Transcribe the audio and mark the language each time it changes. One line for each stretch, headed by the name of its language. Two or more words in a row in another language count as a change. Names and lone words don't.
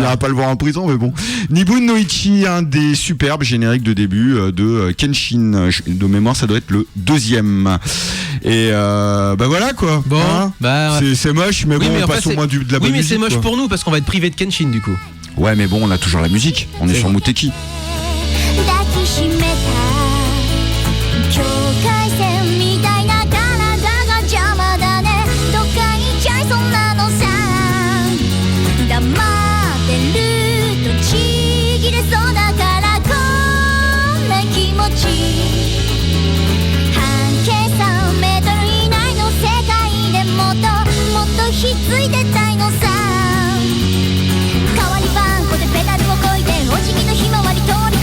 French: n'ira pas le voir en prison, mais bon. Nibun no Ichi, un des superbes génériques de début de Kenshin. De mémoire, ça doit être le 2e. Et bah voilà quoi. Bon, c'est moche, mais oui, bon, mais on passe au moins de la bonne oui, mais musique, c'est moche quoi. pour nous parce qu'on va être privé de Kenshin du coup. Ouais, mais bon, on a toujours la musique. On est sur Muteki.
Japanese: 抱きしめた境界線みたいな体が邪魔だねどっかに行っちゃいそうなのさ黙ってるとちぎれそうだからこんな気持ち半径3メートル以内の世界でもっとひっついてたいのさ代わり番号でペダルをこいでお辞儀のひまわりと